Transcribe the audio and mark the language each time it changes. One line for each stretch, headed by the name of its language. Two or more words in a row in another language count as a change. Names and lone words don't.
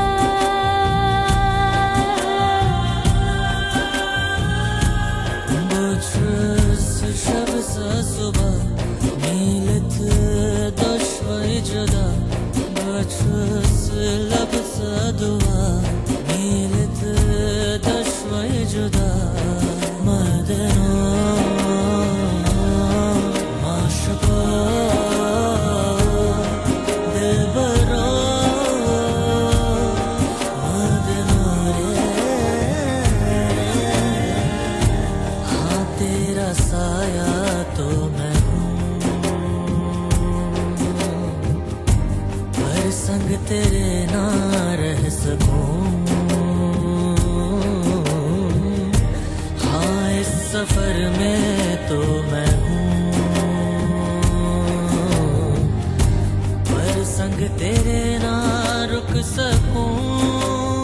Kashmiri: बचस शब सा सुबह नीलत दुश्मनी जुदा। बचस लब सा दुआ नीलत दुश्मनी जुदा। मदनो माशुका दिलबरो मदनो रे।
Hindi: हाँ तेरा साया तो मैं हूँ, पर संग तेरे ना रह सकूं। हाँ इस सफर में तो मैं हूँ, पर संग तेरे ना रुक सकूं।